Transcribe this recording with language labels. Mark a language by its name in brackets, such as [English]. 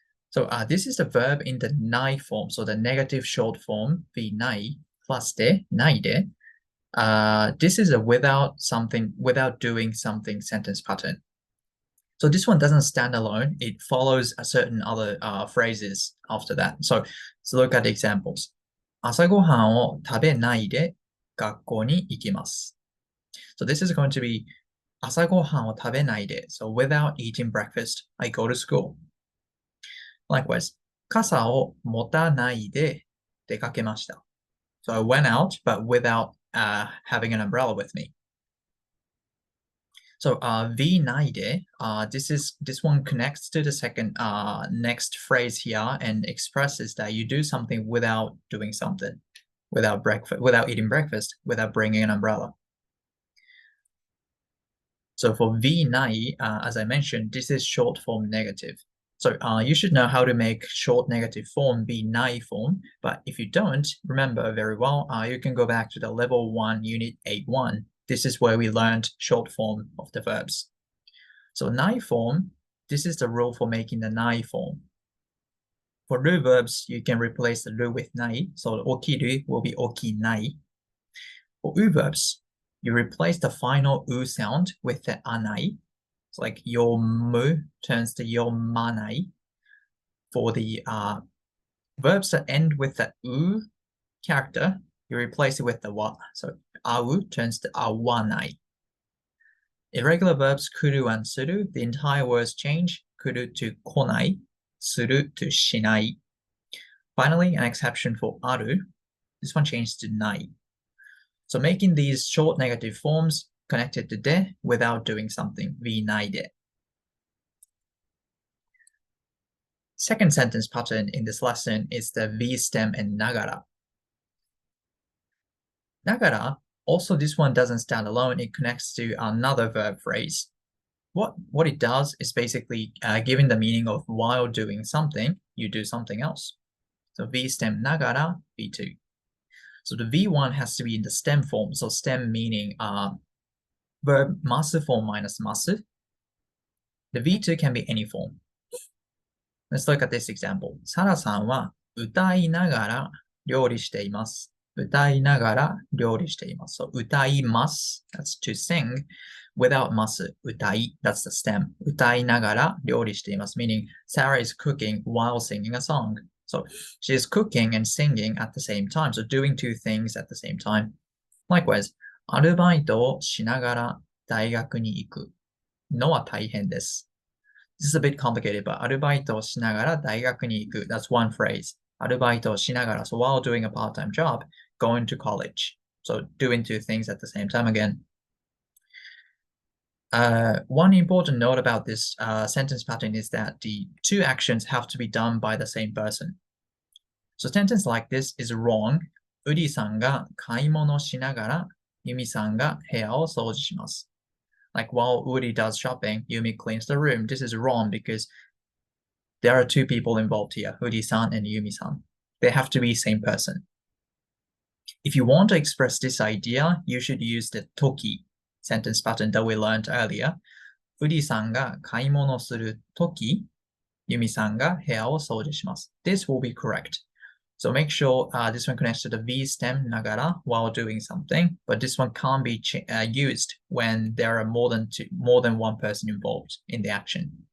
[English] So this is the verb in the ない form. So the negative short form, V ない plus で、ないで. This is a without doing something sentence pattern. So this one doesn't stand alone. It follows a certain other phrases after that. So let's look at the examples. [Japanese] 朝ごはんを食べないで学校に行きます. [English] So this is going to be [Japanese] 朝ごはんを食べないで. [English] So without eating breakfast, I go to school. [Japanese] Likewise, 傘を持たないで出かけました. [English] So I went out, but without having an umbrella with me. So V ないで, this one connects to the second next phrase here and expresses that you do something without doing something, without eating breakfast, without bringing an umbrella. So for V ない, as I mentioned, this is short form negative. So you should know how to make short negative form be ない form, but if you don't remember very well, you can go back to the level 1 unit 8.1. This is where we learned short form of the verbs. So ない form, this is the rule for making the ない form. For る verbs, you can replace the る with ない. So 起きる will be 起きない. For う verbs, you replace the final う sound with the あない. It's like 読む turns to 読まない. For the verbs that end with the う character, you replace it with the わ. So あう turns to あわない. Irregular verbs 来る and する, the entire words change. 来る to 来ない, する to しない. Finally, an exception for ある. This one changes to ない. So making these short negative forms connected to で without doing something. V ないで. Second sentence pattern in this lesson is the V stem and ながら. ながら, also this one doesn't stand alone. It connects to another verb phrase. What it does is basically giving the meaning of while doing something, you do something else. So V stem ながら V2. So the V1 has to be in the stem form. So stem meaning verb ます form minus ます. The V2 can be any form. Let's look at this example. [Japanese] サラさんは歌いながら料理しています. 歌いながら料理しています. [English] So 歌います, that's to sing. Without ます, 歌い, that's the stem. [Japanese] 歌いながら料理しています, [English] meaning Sarah is cooking while singing a song. So she is cooking and singing at the same time. So doing two things at the same time. [Japanese] Likewise, アルバイトをしながら大学に行くのは大変です. [English] This is a bit complicated, but [Japanese] アルバイトをしながら大学に行く. [English] That's one phrase. [Japanese] アルバイトをしながら. [English] So while doing a part-time job, going to college. So doing two things at the same time again. One important note about this sentence pattern is that the two actions have to be done by the same person. So a sentence like this is wrong. [Japanese] ウリさんが買い物しながらユミさんが部屋を掃除します. [English] Like while Uri does shopping, Yumi cleans the room. This is wrong because there are two people involved here, Uri-san and Yumi-san. They have to be same person. If you want to express this idea, you should use the toki sentence pattern that we learned earlier. [Japanese] Uri-sanが買い物するとき、Yumi-sanが部屋を掃除します. [English] This will be correct. So make sure this one connects to the V stem ながら while doing something, but this one can't be used when there are more than one person involved in the action.